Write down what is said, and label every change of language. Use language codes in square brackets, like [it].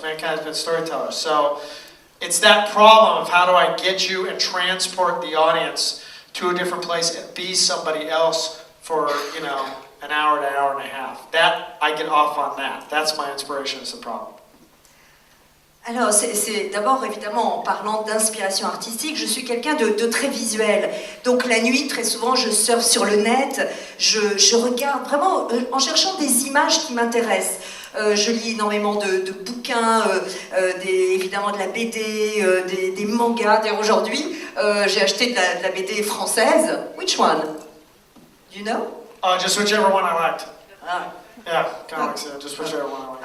[en] Mankind's been storytellers. So it's that problem of how do I get you and transport the audience to a different place and be somebody else for, you know, an hour to an hour and a half. That, I get off on that. That's my inspiration, is the problem. [fr] Alors, c'est d'abord, évidemment, en parlant d'inspiration artistique, je suis quelqu'un de très visuel. Donc, la nuit, très souvent, je surfe sur le net, je regarde vraiment en cherchant des images qui m'intéressent. Je lis énormément de bouquins, évidemment de la BD, des mangas. D'ailleurs, aujourd'hui, j'ai acheté de la BD française. [en] Which one? Do you know? Just whichever one I liked. Ah. Yeah, kind of like that. Just whichever one I liked.